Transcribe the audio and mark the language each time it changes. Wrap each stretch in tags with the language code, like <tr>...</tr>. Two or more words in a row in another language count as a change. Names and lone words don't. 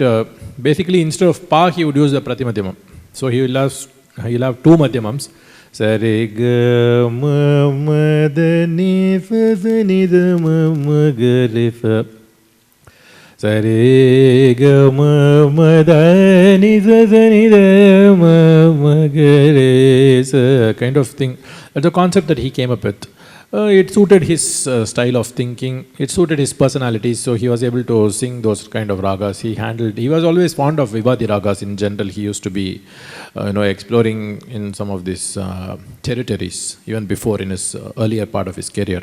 <en>Basically, instead of pa, he would use the Pratimadhyamam. So he'll have two Madhyamams. Sare ga ma ma da ni fa sa ni da ma ma ga re fa. Sare ga ma ma da ni sa sa ni da ma ma ga re sa. Kind of thing. That's a concept that he came up with. It suited his style of thinking, it suited his personality, so he was able to sing those kind of ragas. He was always fond of Vivadi Ragas in general. He used to be exploring in some of these territories even before in his earlier part of his career.</en>